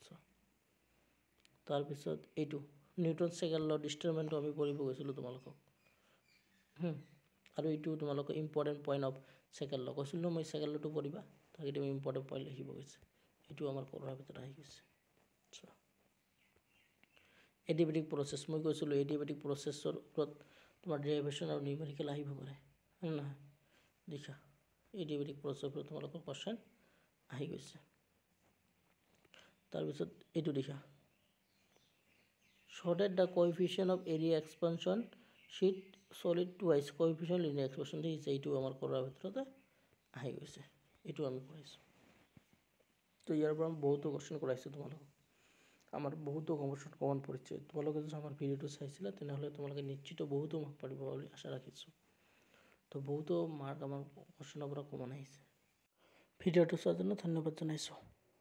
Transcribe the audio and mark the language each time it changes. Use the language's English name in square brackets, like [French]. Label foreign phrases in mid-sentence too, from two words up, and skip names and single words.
[Assamese] তাৰ পিছত এইটো [English] Newton second law [Assamese] ডিটারমিনেন্টটো আমি পঢ়িব গৈছিলো তোমালোকক আৰু এইটো তোমালোকৰ [English] important point of second law [Assamese] কৈছিলো মই সেকেন্ড লটো পঢ়িবা তাকে তুমি [English] important point [Assamese] লিখিব গৈছে এইটো আমাৰ কৰাৰ ভিতৰত আহি গৈছে চোৱা [English] adiabatic process [Assamese] মই কৈছিলো এডিয়াবেটিক প্ৰসেসৰ ওপৰত তোমাৰ ডেৰিভেশন আৰু নিউমেৰিকেল আহিব পাৰে না লিখা এডিয়াবেটিক প্ৰসেসৰ ওপৰত তোমালোকৰ কোশ্চেন আহি গৈছে তাৰ পিছত এইটো লিখা [English] show that the coefficient of area expansion sheet solid twice coefficient linear [Assamese] expansion দিছে এইটো আমাৰ কৰাৰ ভিতৰত আহি গৈছে এইটো আমি পঢ়িছো তো ইয়াৰ পৰা বহুতো কোশ্চেন কৰাইছো তোমালোকক [Bangla] আমার বহুত কোশ্চেন কমন পড়ছে [Assamese] তোমালোকে যদি আমার ভিডিওটো চাইছিলা তেনেহলে তোমালোকে নিশ্চিত বহুত মার্ক পাব বলে আশা রাখিছো তো বহুত মার্ক আমার কোশ্চেনৰ পৰা কমন আহিছে ভিডিওটো চোৱাৰ জন্য ধন্যবাদ জনাইছো